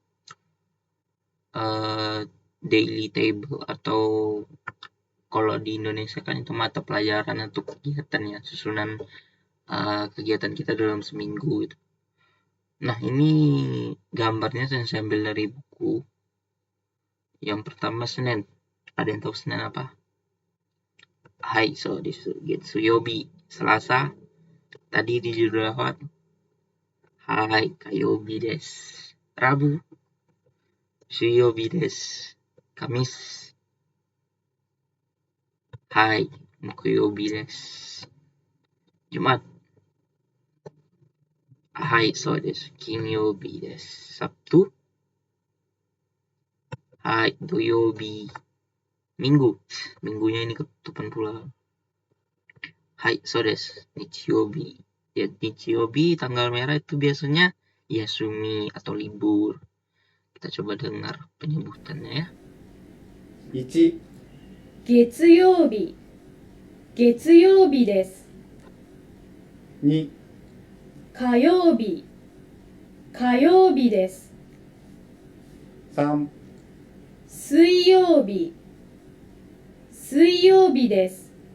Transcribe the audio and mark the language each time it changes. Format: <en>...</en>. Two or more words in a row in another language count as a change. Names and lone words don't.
<en>Daily table,</en> <id>atau kalau di Indonesia kan itu mata pelajaran atau kegiatan ya, susunan kegiatan kita dalam seminggu itu. Nah, ini gambarnya saya ambil dari buku. Yang pertama Senin. Ada yang tahu Senin apa?</id> <ja>Hai, そうです月曜日.</ja> <id>Selasa. Tadi di judul apa?</id> <ja>はい、火曜日です.</ja> <id>Rabu.</id> <ja>水曜日です. Kamis. はい、木曜日です.</ja> <id>Jumat. Hai,</id> <ja>そうです. 金曜日です. Sabtu. はい、土曜日.</ja> <id>Minggu. Minggunya ini ketutupan pula.</id> <ja>Hai, そうです。日曜日.</ja> <id>Ya, Nichiyobi tanggal merah itu biasanya Yasumi atau libur. Kita coba dengar penyebutannya ya.</id> <ja>1、月曜日、月曜日です。 2、火曜日、火曜日です。 3、水曜日、水曜日です。</ja>